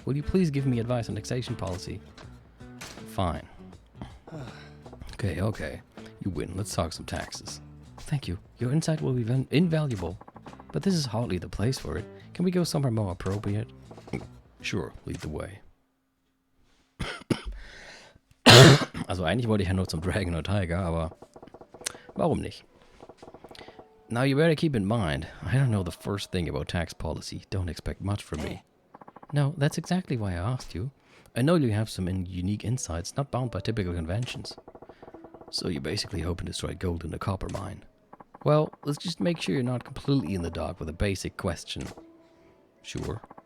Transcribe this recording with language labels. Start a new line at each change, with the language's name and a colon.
English: Will you please give me advice on taxation policy? Fine. Okay. You win. Let's talk some taxes. Thank you. Your insight will be invaluable. But this is hardly the place for it. Can we go somewhere more appropriate? Sure, lead the way.
German: Also eigentlich wollte ich ja nur zum Dragon or Tiger, aber warum nicht?
English: Now you better keep in mind, I don't know the first thing about tax policy. Don't expect much from me. No, that's exactly why I asked you. I know you have some unique insights, not bound by typical conventions. So you're basically hoping to strike gold in a copper mine. Well, let's just make sure you're not completely in the dark with a basic question. Sure.